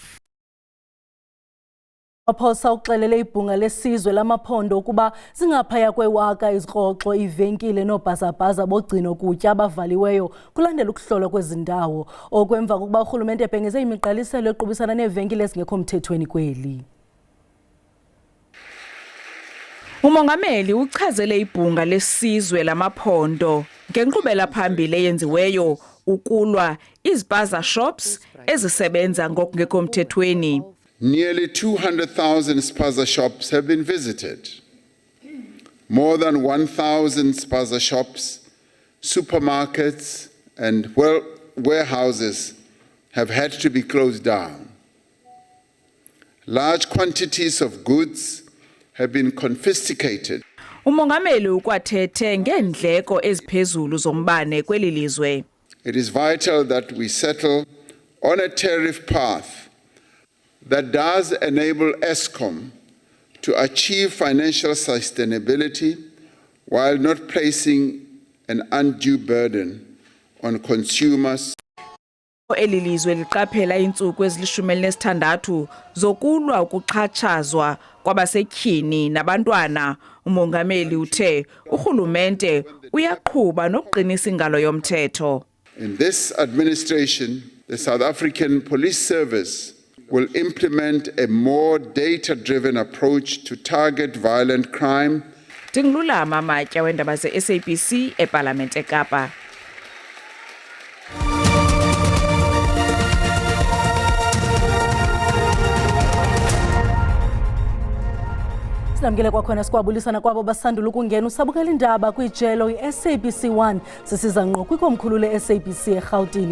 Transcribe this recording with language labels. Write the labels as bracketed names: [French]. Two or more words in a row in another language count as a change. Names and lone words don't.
[Xhosa] Waphosa uxelele ibhunga lesizwe lamaphondo ukuba zingaphaya kwewaka izikroxo ivenkile noobhazabhaza bogcino kutya abavaliweyo kulandela ukuhlolwa kwezindawo okwemva kokuba urhulumente ebhengeze imiqaliselo equbisana neevenkile ezingekho mthethweni kweli. Umongameli uchazele ibhunga lesizwe lamaphondo ngenkqubela phambili eyenziweyo ukulwa [English] izpaza shops [Xhosa] ezisebenza ngokungekho mthethweni. [English] Nearly 200,000 spaza shops have been visited. More than 1,000 spaza shops, supermarkets, and warehouses have had to be closed down. Large quantities of goods have been confiscated. [Xhosa] Umongameli ukwathethe ngeendleko eziphezulu zombane kweli lizwe. [English] It is vital that we settle on a tariff path that does enable Eskom to achieve financial sustainability while not placing an undue burden on consumers. [Xhosa] Eli lizwe liqaphela iintsuku ezili-16 zokulwa ukuxhatshazwa kwabasetyhini nabantwana. Umongameli uthe urhulumente uyaqhuba nokuqinisa ingalo yomthetho. [English] In this administration, the South African Police Service will implement a more data-driven approach to target violent crime. [Xhosa] Ndingululama Matya wendaba ze-SABC eParlamente eKapa. Sinamkele kwakhona sikwabulisana kwabo basandula ukungena usabukela indaba kwijelo i-SABC 1 sisiza ngqo kwikomkhulu le-SABC eRhawutini.